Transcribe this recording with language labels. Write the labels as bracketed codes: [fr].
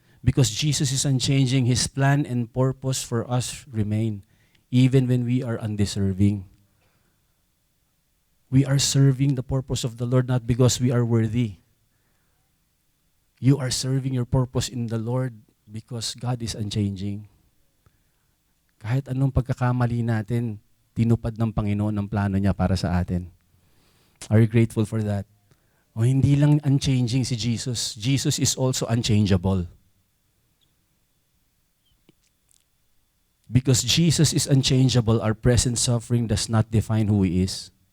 [en] Because Jesus is unchanging, His plan and purpose for us remain, even when we are undeserving. We are serving the purpose of the Lord not because we are worthy. You are serving your purpose in the Lord because God is unchanging. [tl] Kahit anong pagkakamali natin, tinupad ng Panginoon ang plano niya para sa atin. [en] Are you grateful for that? [tl] O hindi lang unchanging si Jesus. [en] Jesus is also unchangeable. Because Jesus is unchangeable, our present suffering does not define who He is.